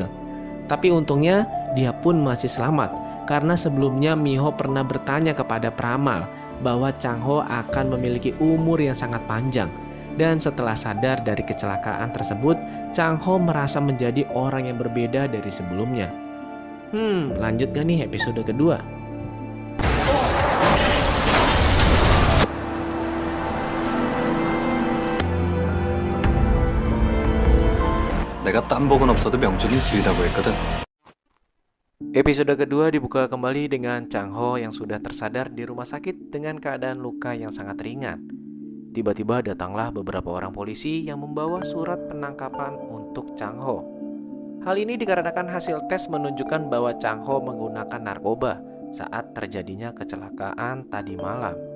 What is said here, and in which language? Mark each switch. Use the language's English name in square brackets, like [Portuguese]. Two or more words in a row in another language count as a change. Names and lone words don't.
[Indonesian] Tapi untungnya dia pun masih selamat karena sebelumnya Mi Ho pernah bertanya kepada peramal bahwa Chang Ho akan memiliki umur yang sangat panjang. Dan setelah sadar dari kecelakaan tersebut, Chang Ho merasa menjadi orang yang berbeda dari sebelumnya. Lanjut gak nih episode kedua? [Korean] 내가 딴복은 없어도 명주는 길다고 했거든. [Indonesian] Episode kedua dibuka kembali dengan Chang Ho yang sudah tersadar di rumah sakit dengan keadaan luka yang sangat ringan. Tiba-tiba datanglah beberapa orang polisi yang membawa surat penangkapan untuk Chang Ho. Hal ini dikarenakan hasil tes menunjukkan bahwa Chang Ho menggunakan narkoba saat terjadinya kecelakaan tadi malam.